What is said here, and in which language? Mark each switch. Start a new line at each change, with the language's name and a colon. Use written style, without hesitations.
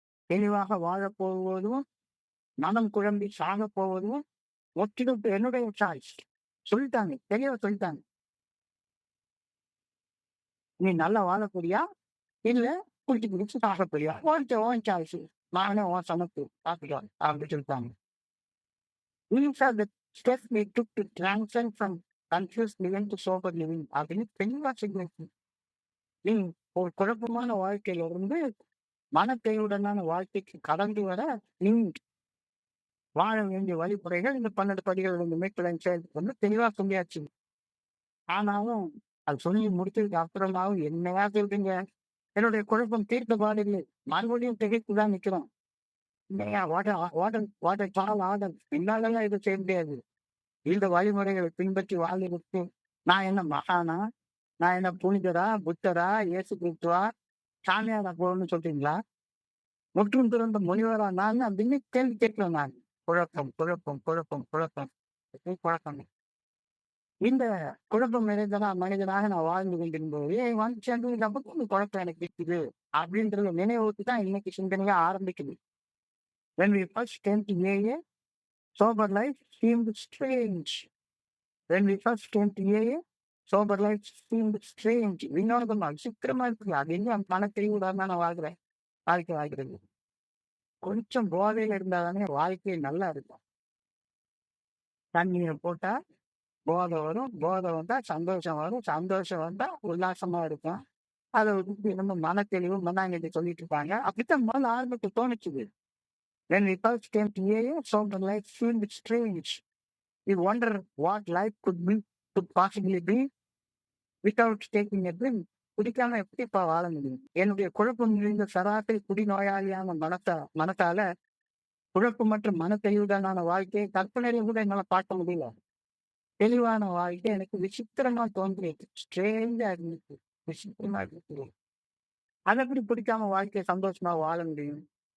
Tamil: தெளிவாக வாழப் போவதும் மனம் குழம்பி சாக போவதும் முற்றிலும் என்னுடைய சாய்ஸ். சொல்லிட்டாங்க, தெளிவா சொல்லிட்டாங்க. நீ நல்லா வாழக்கூடியா இல்ல குடிச்சு குடிச்சு சாக போறியா, உன் சாய்ஸ். நானே உன் சமத்து பார்த்துக்கலாம் அப்படின்னு சொல்லிட்டாங்க.
English: These are the steps we took to transcend from confused living to sober living
Tamil: அப்படின்னு தெளிவா சொல்லியிருக்கு. நீ ஒரு குழப்பமான வாழ்க்கையில இருந்து மனத்தையுடனான வாழ்க்கைக்கு கடந்து வர நீ வாழ வேண்டிய வழிமுறைகள் இந்த 12 படிகள் மேற்கொள்ள வந்து தெளிவா சொல்லியாச்சு. ஆனாலும் அது சொல்லி முடிச்சதுக்கு அப்புறமாவும் என்னையா சொல்றீங்க? என்னுடைய குழப்பம் தீர்ந்த பாடில்லை. மறுபடியும் திகைத்து தான் நிக்கிறோம். இல்லையா
English: What a tall order.
Tamil: என்னாலலாம் எதுவும் செய்ய முடியாது. இந்த வழிமுறைகளை பின்பற்றி வாழ்வதற்கு நான் என்ன மகானா? நான் என்ன புனிதரா? புத்தரா? இயேசு கிறிஸ்துவா? சாமியாரா போகணும்னு சொல்றீங்களா? முற்றும் துறந்த முனிவரா நான் அப்படின்னு கேள்வி கேட்கிறேன் நான். குழப்பம், குழப்பம், குழப்பம், குழப்பம். ஒரே குழப்பம். இந்த குழப்பம் மனிதனாக நான் வாழ்ந்து கொண்டிருந்தபோது, வந்து சேர்ந்ததுக்கு அப்புறம் இந்த குழப்பம் எனக்கு இருக்குது. அப்படின்றத நினைவூட்டி தான் இன்னைக்கு சிந்தனையா ஆரம்பிக்குது.
English: When we first came to AA, sober life seemed strange. When we first came to AA, sober life seemed strange.
Tamil: வினோதமா, விசித்திரமா இருக்குது. அது எங்க மனத்தெளிவுடன் நான் வாழ்கிறேன். வாழ்க்கை வாழ்கிறது. கொஞ்சம் போதையில இருந்தா தானே வாழ்க்கை நல்லா இருக்கும். தண்ணீய போட்டா போதை வரும். போதை வந்தா சந்தோஷம் வரும். சந்தோஷம் வந்தா உல்லாசமா இருக்கும். அத விட்டுட்டு நம்ம மனத்தெளிவு, மண்ணாங்கட்டி சொல்லிட்டு இருப்பாங்க. அப்படித்தான் முதல்ல ஆரம்பத்துல தோணுச்சுது.
English: When we first came to AA, sober life seemed strange. We wonder what life could possibly be without taking a drink.
Tamil: குடிக்காம எப்படிப்பா வாழ முடியும்? என்னுடைய குழப்பம் நிறைந்த சராசரி குடிநோயாளியான மனத்தால குழப்பமற்ற மனத்தெளிவுடனான வாழ்க்கையை கற்பனையில கூட என்னால பார்க்க முடியல. தெளிவான வாழ்க்கை எனக்கு விசித்திரமா தோன்றியது. ஸ்ட்ரேஞ்சா இருந்துச்சு. விசித்திரமா இருந்துச்சு. அதை எப்படி பிடிக்காம வாழ்க்கையை சந்தோஷமா வாழ முடியும்?